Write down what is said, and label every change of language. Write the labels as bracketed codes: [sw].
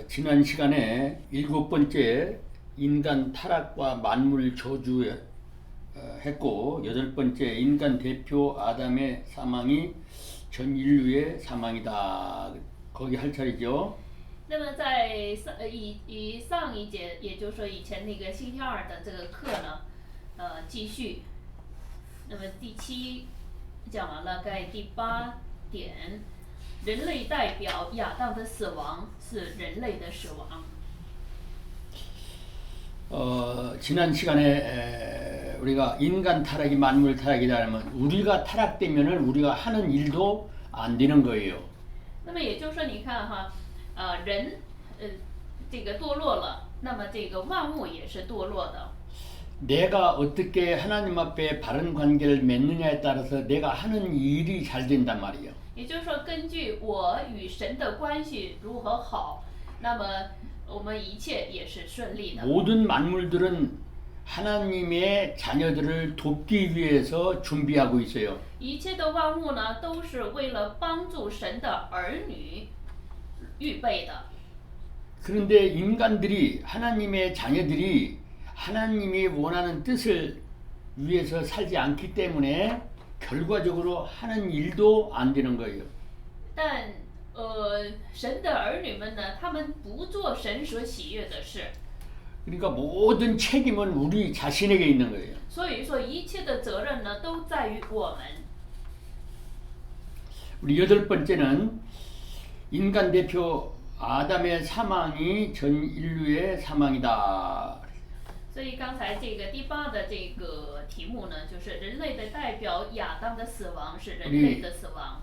[ko] 지난 시간에 7번째 인간 타락과 만물 저주 했고, 8번째 인간 대표 아담의 사망이 전 인류의 사망이다. 거기 할 차례죠. [zh] 那么在上一节，也就是说以前那个星期二的这个课呢，继续。那么第7讲完了，该第8点，人类代表亚当的死亡是人类的死亡。 [ko] 지난 시간에 우리가 인간 타락이 만물 타락이다 하면 우리가 타락되면은 우리가 하는 일도 안 되는 거예요. [zh] 那么也就是说，你看哈，人，这个堕落了，那么这个万物也是堕落的。 [ko] 내가 어떻게 하나님 앞에 바른 관계를 맺느냐에 따라서 내가 하는 일이 잘 된단 말이에요. [zh] 也就是说，根据我与神的关系如何好，那么我们一切也是顺利的。 [ko] 모든 만물들은 하나님의 자녀들을 돕기 위해서 준비하고 있어요. [zh] 一切的万物呢，都是为了帮助神的儿女预备的。 [ko] 그런데 인간들이 하나님의 자녀들이 하나님이 원하는 뜻을 위해서 살지 않기 때문에 결과적으로 하는 일도 안 되는 거예요. [zh] 但神的儿女们呢，他们不做神所喜悦的事。 [ko] 그러니까 모든 책임은 우리 자신에게 있는 거예요. [zh] 所以说，一切的责任呢，都在于我们。 [ko] 우리 8번째는 인간 대표 아담의 사망이 전 인류의 사망이다. [zh] 所以刚才这个第8的这个题目呢，就是人类的代表亚当的死亡是人类的死亡。